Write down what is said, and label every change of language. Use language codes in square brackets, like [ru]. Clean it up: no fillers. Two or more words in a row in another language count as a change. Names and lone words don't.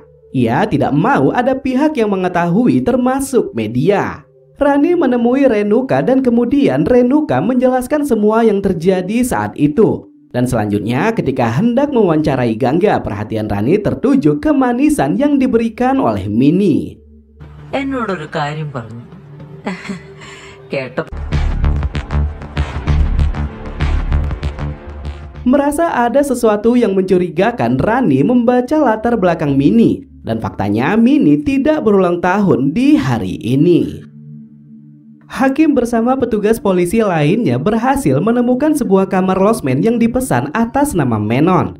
[id] Ia tidak mau ada pihak yang mengetahui, termasuk media. Rani menemui Renuka dan kemudian Renuka menjelaskan semua yang terjadi saat itu. Dan selanjutnya ketika hendak mewawancarai Gangga, perhatian Rani tertuju ke manisan yang diberikan oleh Mini. [ml] എന്നോടൊരു കാര്യം പറഞ്ഞു കേട്ട. [id] Merasa ada sesuatu yang mencurigakan, Rani membaca latar belakang Mini. Dan faktanya Mini tidak berulang tahun di hari ini. Hakim bersama petugas polisi lainnya berhasil menemukan sebuah kamar losmen yang dipesan atas nama Menon.